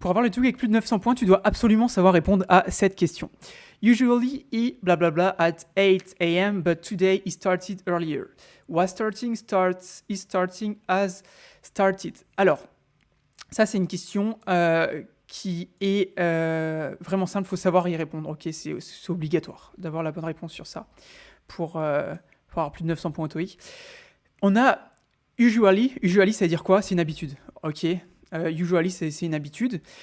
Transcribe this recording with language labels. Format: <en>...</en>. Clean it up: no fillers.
<fr>Pour avoir le TOEIC avec plus de 900 points, tu dois absolument savoir répondre à cette question.</fr> <en>Usually he blah blah blah at 8 a.m. but today he started earlier. Was starting starts is starting as started.</en> <fr>Alors, ça c'est une question qui est vraiment simple, il faut savoir y répondre. Ok, c'est obligatoire d'avoir la bonne réponse sur ça pour avoir plus de 900 points au TOEIC. On a usually ça veut dire quoi? C'est une habitude. Ok, usually c'est une habitude.</fr>